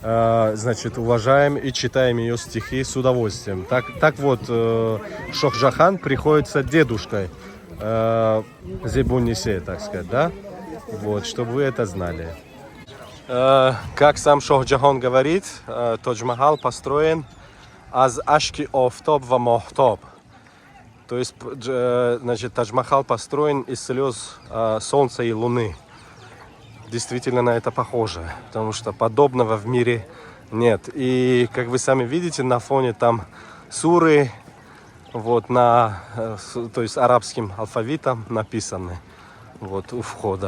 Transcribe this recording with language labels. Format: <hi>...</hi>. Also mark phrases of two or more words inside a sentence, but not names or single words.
<ru>значит, уважаем и читаем ее стихи с удовольствием. Так вот, Шохджахан приходится дедушкой Зебун-Нисей, так сказать, да? Вот, чтобы вы это знали. Как сам Шохджахан говорит, Тадж-Махал построен</ru> <tg>аз ашки офтоб ва мохтоб.</tg> <ru>То есть, значит, Тадж-Махал построен из слез солнца и луны. Действительно на это похоже, потому что подобного в мире нет. И, как вы сами видите, на фоне там суры, вот, то есть арабским алфавитом написаны, вот, у входа.</ru>